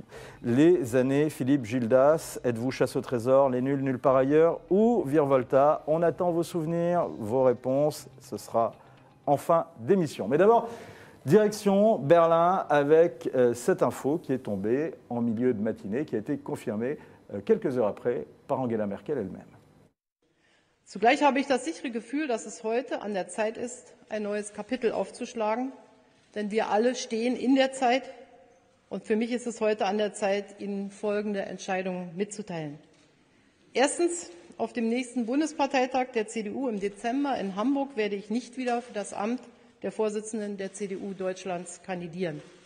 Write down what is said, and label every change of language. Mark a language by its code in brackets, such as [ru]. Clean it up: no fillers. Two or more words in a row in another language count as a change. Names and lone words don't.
[fr] Les années Philippe Gildas, êtes-vous chasse au trésor, les nuls nulle part ailleurs ou Virevolta ? On attend vos souvenirs, vos réponses. Ce sera en fin d'émission. Mais d'abord, direction Berlin avec cette info qui est tombée en milieu de matinée, qui a été confirmée quelques heures après par Angela Merkel elle-même. [de] Zugleich habe ich das sichere Gefühl, dass es heute an der Zeit ist, ein neues Kapitel aufzuschlagen, denn wir alle stehen in der Zeit und für mich ist es heute an der Zeit, Ihnen folgende Entscheidungen mitzuteilen. Erstens, auf dem nächsten Bundesparteitag der CDU im Dezember in Hamburg werde ich nicht wieder für das Amt der Vorsitzenden der CDU Deutschlands kandidieren.